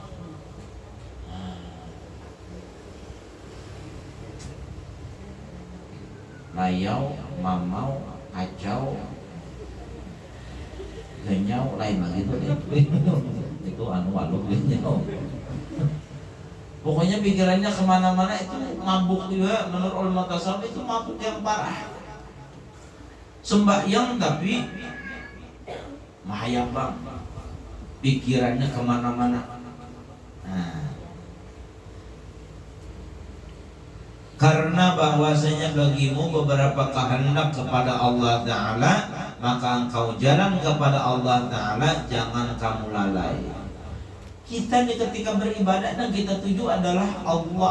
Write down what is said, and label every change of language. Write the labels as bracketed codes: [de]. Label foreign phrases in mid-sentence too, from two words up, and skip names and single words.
[bjn] Layau, mamau, kacau, genyau, lain lagi tuh itu anu waluk genyau. [id] Pokoknya pikirannya kemana-mana, itu mabuk juga. Menurut ulama tasawuf itu mabuk yang parah. Sembahyang tapi mahayabang, pikirannya kemana-mana. Nah, karena bahwasanya bagimu beberapa kehendak kepada Allah Ta'ala, maka engkau jalan kepada Allah Ta'ala, jangan kamu lalai. Kita ketika beribadah dan kita tuju adalah Allah.